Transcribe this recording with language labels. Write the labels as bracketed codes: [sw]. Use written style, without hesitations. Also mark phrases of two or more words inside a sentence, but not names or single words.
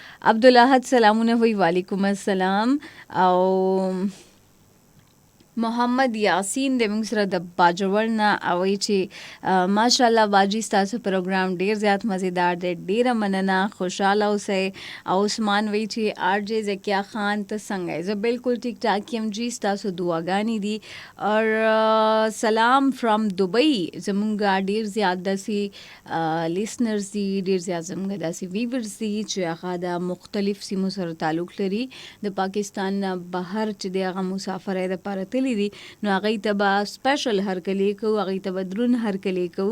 [ps] عبدالاحد سلامونه وی [ar] وعلیکم السلام. [ps] او محمد یاسین د موږ سره د باجوړ نه وایي چې ماشاءالله باجی ستاسو پروګرام ډیر زیات مزیدار دی، ډیره مننه، خوشحاله اوسئ. او عثمان وایي چې آر جے زکیه خان ته څنګه یې؟ زه بالکل ټیک ټاک یم جی، ستاسو دعاګانې دي. [en] اور salaam from Dubai. [ps] زمونږ ډیر زیات داسې لیسنرز دي، ډیر زیات زمونږ داسې ویورز دي چې هغه د مختلف سیمو سره تعلق لري. د پاکستان نه بهر چې دی هغه مسافرۍ دپاره تللی دي نو هغوی ته به سپیشل هرکلی کوو، هغوی ته به درون هرکلی کوو.